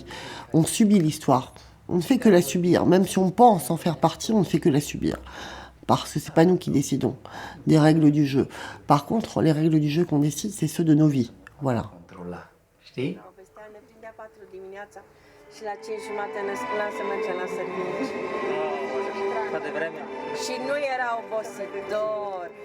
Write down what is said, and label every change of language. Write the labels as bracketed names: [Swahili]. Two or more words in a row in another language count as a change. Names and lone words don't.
[French] On subit l'histoire. On ne fait que la subir. Même si on pense en faire partie, on ne fait que la subir. Parce que c'est pas nous qui décidons des règles du jeu. Par contre, les règles du jeu qu'on décide, c'est ceux de nos vies. Voilà. [Romanian] Controla, știi? Povestea ne prindea 4 dimineața și la 5:30 ne scula să mergem la serviciu. Și nu era obosit,